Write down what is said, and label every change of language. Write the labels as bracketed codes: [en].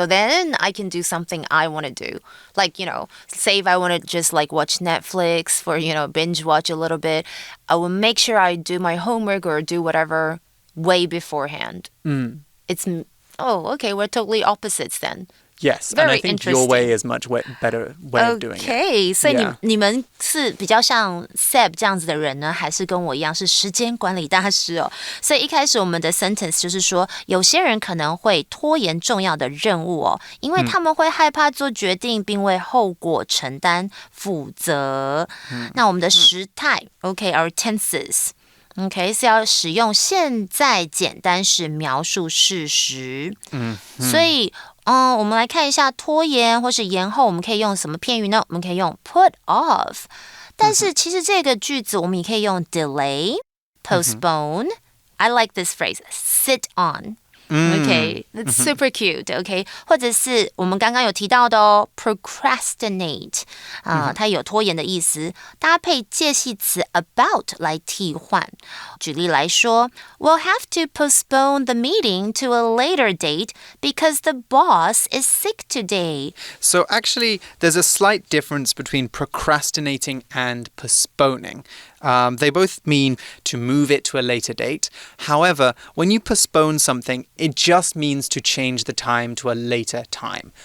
[en] So then I can do something I want to do. Say if I want to just watch Netflix for, binge watch a little bit, I will make sure I do my homework or do whatever way beforehand. It's, okay, we're totally opposites then. Yes, and I think your way is much better way of doing it. [zh] Okay, 所以你们是比较像 Seb 这样子的人呢，还是跟我一样是时间管理大师哦？所以一开始我们的 sentence 就是说，有些人可能会拖延重要的任务哦，因为他们会害怕做决定，并为后果承担负责。那我们的时态 ， [en] our tenses。 [zh] OK， 是要使用现在简单式描述事实。所以我们来看一下拖延或是延后，我们可以用什么片语呢？我们可以用 [en] put off， [zh] 但是其实这个句子我们也可以用 [en] delay、postpone。I like this phrase, sit on。Okay, that's super cute. [zh] Okay, 或者是我们刚刚有提到的procrastinate 它有拖延的意思，搭配介系词 about 来替换。举例来说 [en] ，We'll have to postpone the meeting to a later date because the boss is sick today. So actually, there's a slight difference between procrastinating and postponing. They both mean to move it to a later date. However, when you postpone something, it just means to change the time to a later time.